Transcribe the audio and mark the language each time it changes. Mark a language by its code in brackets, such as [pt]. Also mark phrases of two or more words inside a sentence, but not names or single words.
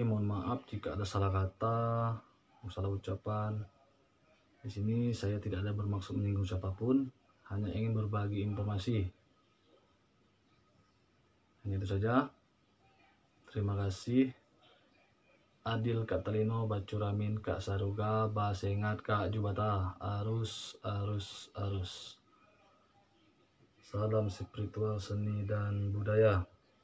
[id] Mohon maaf jika ada salah kata, salah ucapan. Di sini saya tidak ada bermaksud menyinggung siapapun, hanya ingin berbagi informasi. Hanya itu saja. Terima kasih. [knx] Adil Kak Talino, Bacuramin, Kak Saruga, Basengat, Kak Jubata, arus. [id] Salam spiritual, seni dan budaya.